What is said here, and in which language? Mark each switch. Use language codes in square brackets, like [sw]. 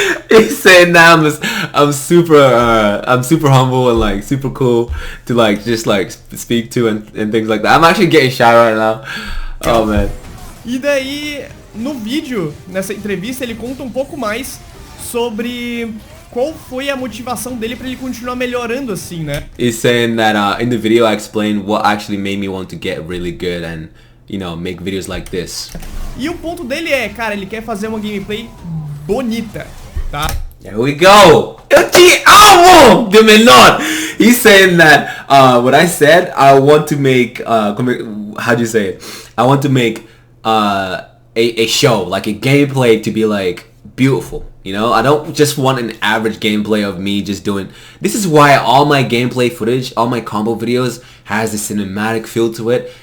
[en] He's saying now I'm super humble and like super cool to like just like speak to and things like that. I'm actually getting shy right now. Oh man. [pt] E daí, no vídeo, nessa entrevista, ele conta um pouco mais sobre qual foi a motivação dele pra ele continuar melhorando assim, né? [en] He's saying that in the video I explained what actually made me want to get really good and, you know, make videos like this. [pt] E o ponto dele é, cara, ele quer fazer uma gameplay bonita, tá? [en] Here we go! [pt] Eu te amo, [en] DMENOR! He's saying that, what I said, I want to make, how do you say it? I want to make a show, like a gameplay to be like beautiful, you know? I don't just want an average gameplay of me just doing... This is why all my gameplay footage, all my combo videos has a cinematic feel to it.